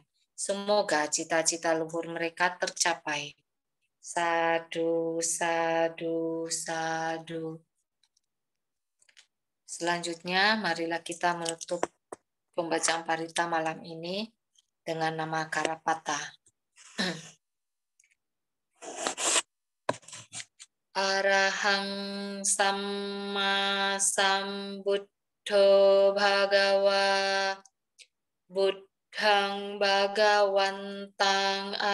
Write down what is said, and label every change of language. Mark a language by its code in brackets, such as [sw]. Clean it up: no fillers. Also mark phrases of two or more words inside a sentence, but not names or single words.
[id] Semoga cita-cita luhur mereka tercapai. [pi] Sadu, sadu, sadu. [id] Selanjutnya, marilah kita menutup pembacaan parita malam ini dengan nama Karapata. [pi] Arahang Samma Sambuddho Bhagawa Buddhang Bhagawantang